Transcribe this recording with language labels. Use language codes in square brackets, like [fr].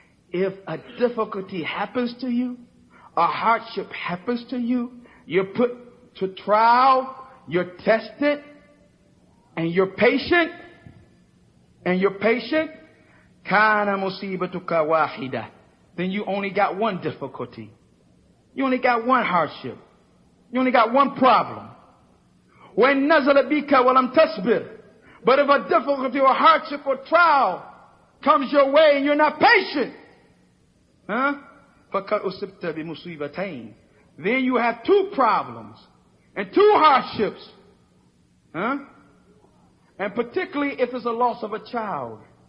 [en] If a difficulty happens to you, a hardship happens to you, you're put to trial, you're tested, and you're patient, [ar] كَانَ مُصِيبَتُكَ وَاحِدَةٌ. [en] Then you only got one difficulty. You only got one hardship. You only got one problem. When [ar] نَزَلَ بِكَ وَلَمْ تَصْبِرْ. [en] But if a difficulty or hardship or trial comes your way and you're not patient, [ar] فَقَدْ أُصِبْتَ بِمُصِيبَتَيْنِ. [en] Then you have two problems and two hardships. And particularly if it's a loss of a child